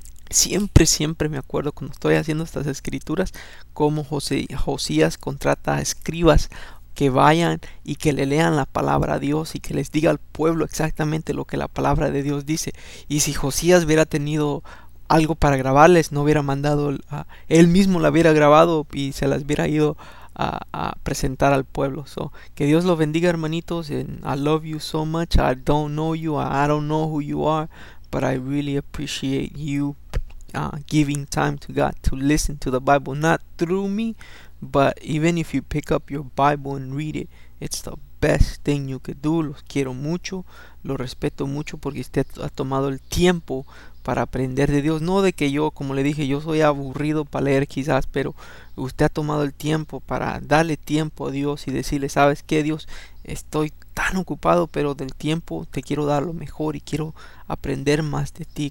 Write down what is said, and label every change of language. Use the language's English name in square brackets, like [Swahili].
[Spanish] Siempre, siempre me acuerdo cuando estoy haciendo estas escrituras, cómo Josías contrata a escribas que vayan y que le lean la palabra a Dios y que les diga al pueblo exactamente lo que la palabra de Dios dice. Y si Josías hubiera tenido algo para grabarles, no hubiera mandado, él mismo la hubiera grabado y se las hubiera ido a presentar al pueblo. So, que Dios los bendiga, hermanitos. [English] I love you so much. I don't know you. I don't know who you are. But I really appreciate you giving time to God to listen to the Bible. Not through me, but even if you pick up your Bible and read it, it's the best thing you could do. [Spanish] Los quiero mucho. Los respeto mucho porque usted ha tomado el tiempo para aprender de Dios. No de que yo, como le dije, yo soy aburrido para leer quizás, pero usted ha tomado el tiempo para darle tiempo a Dios y decirle: "¿Sabes qué, Dios? Estoy tan ocupado, pero del tiempo te quiero dar lo mejor y quiero aprender más de ti".